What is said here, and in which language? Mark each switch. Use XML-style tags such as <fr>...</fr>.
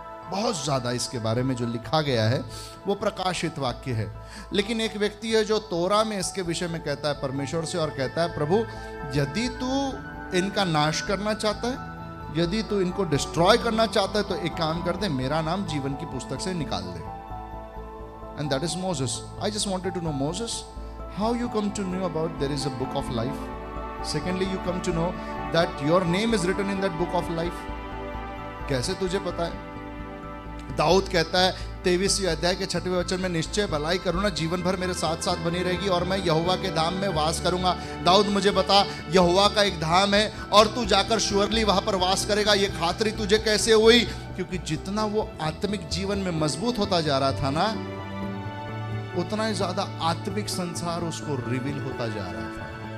<hi>बहुत ज्यादा इसके बारे में जो लिखा गया है वो प्रकाशित वाक्य है। लेकिन एक व्यक्ति है जो तोरा में इसके विषय में कहता है परमेश्वर से, और कहता है, प्रभु यदि तू इनका नाश करना चाहता है, यदि तू इनको डिस्ट्रॉय करना चाहता है, तो एक काम कर दे, मेरा नाम जीवन की पुस्तक से निकाल दे।</hi> <en>And that is Moses. I just wanted to know, Moses, how you come to know about there is a book of life? Secondly, you come to know that your name is written in that book of life.</en> <hi>कैसे तुझे पता है? दाऊद कहता है 23वें अध्याय के 6वें वचन में, निश्चय भलाई करूँगा, जीवन भर मेरे साथ साथ बनी रहेगी और मैं यहोवा के धाम में वास करूंगा। दाऊद, मुझे बता, यहोवा का एक धाम है और तू जाकर श्योरली वहां पर वास करेगा। ये खातरी तुझे कैसे हुई? क्योंकि जितना वो आत्मिक जीवन में मजबूत होता जा रहा था ना, उतना ही ज्यादा आत्मिक संसार उसको रिवील होता जा रहा था।</hi>